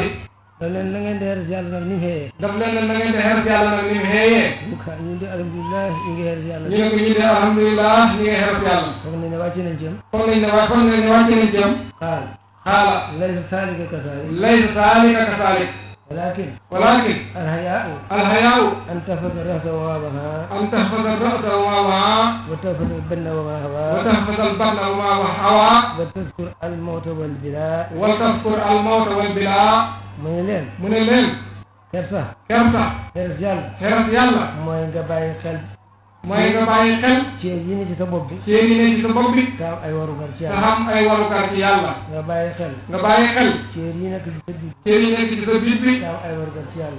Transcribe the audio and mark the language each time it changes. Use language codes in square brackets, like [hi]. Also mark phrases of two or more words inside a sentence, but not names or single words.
[wo] daf leen na ngeen di xeeras yàlla nag ni mu xëyee daf leen ne na ngeen di xeeras yàlla nag ni mu xëyee ñu di alhamdulillah ñu ngi xeeras yàlla ñu ne ko ñu di alhamdulillah ñu ngi xeeras yàlla foog nañ ne wàcc nañ ci am foog nañ ne wàcc nañ ci am xaala [ar] ليس ذلك كذلك ليس ذلك كذلك ولكن الحياء أن تحفظ الرأس وما وهى أن تحفظ الرأس وما وهى وتحفظ البن وما هوى وتحفظ البن وما هوى وتذكر الموت والبلاء وتذكر الموت والبلاء من الليل [wo] kersa xeras yàlla mooy nga bàyyi xel ci yi ne ci sa bopp bi ci yi ne ci sa bopp bi te am ay warugar ci te yàlla am ay warugar ci yàlla nga bàyyi xel ci yi nekk ci sa biir ci yi nekk ci sa biir bi te am ay warugar ci yàlla